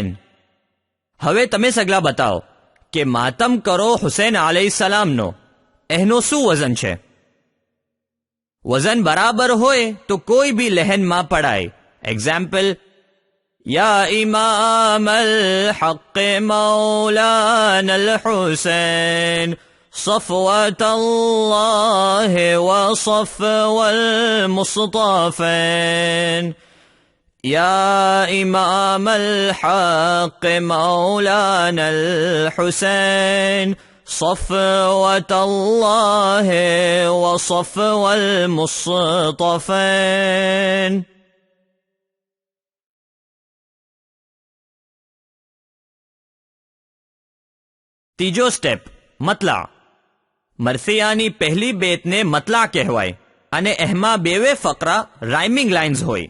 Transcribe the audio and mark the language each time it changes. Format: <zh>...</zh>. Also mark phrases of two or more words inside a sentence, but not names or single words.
<gu>હવે તમે સગલા બતાવો કે માતમ કરો હુસૈન અલૈહિસ્સલામનો એનો શું વજન છે. વજન બરાબર હોય તો કોઈ બી લહેનમાં પડાય.</gu> <ar>એક્ઝામ્પલ, يا إمام الحق مولانا الحسين صفوة الله وصفو المصطفين يا إمام الحق مولانا الحسين صفوة الله وصفو المصطفين.</ar> <gu>ત્રીજો સ્ટેપ મતલા. મરસિયાની પહેલી બેતને મતલા કહેવાય અને એમાં 2 ફકરા</gu> <en>rhyming lines</en> <gu>હોય.</gu>